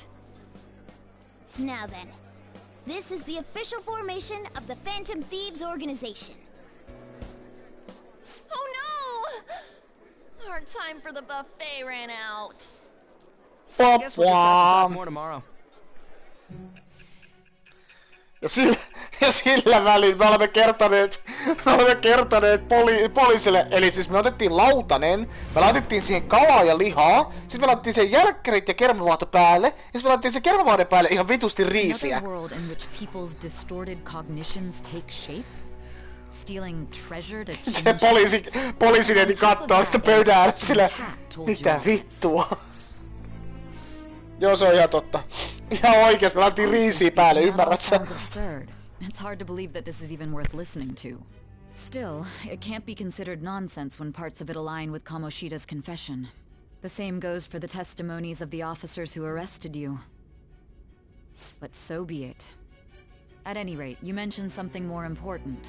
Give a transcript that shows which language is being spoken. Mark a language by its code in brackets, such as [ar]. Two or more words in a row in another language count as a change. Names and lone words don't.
[en] Now then, this is the official formation of the Phantom Thieves organization. Oh no! Our time for the buffet ran out. I guess we'll just have to talk more tomorrow. [fi] Ja sillä välin me olemme kertoneet poliisille, eli siis me otettiin lautanen, me laitettiin siihen kalaa ja lihaa, sitten me laitettiin siihen jälkkärit ja kermavaahto päälle, ja sitten me laitettiin se kermavaahden päälle ihan vitusti riisiä. [en] Another world in which people's distorted cognitions take shape? Stealing treasure to change [fi] Se poliisineiti kattoo sitä pöydän ääressä sille, mitä vittua? Joo, se on ihan totta. Ihan oikeesti, me laitettiin riisiä päälle, ymmärrät sä? [en] It's hard to believe that this is even worth listening to. Still, it can't be considered nonsense when parts of it align with Kamoshida's confession. The same goes for the testimonies of the officers who arrested you. But so be it. At any rate, you mentioned something more important.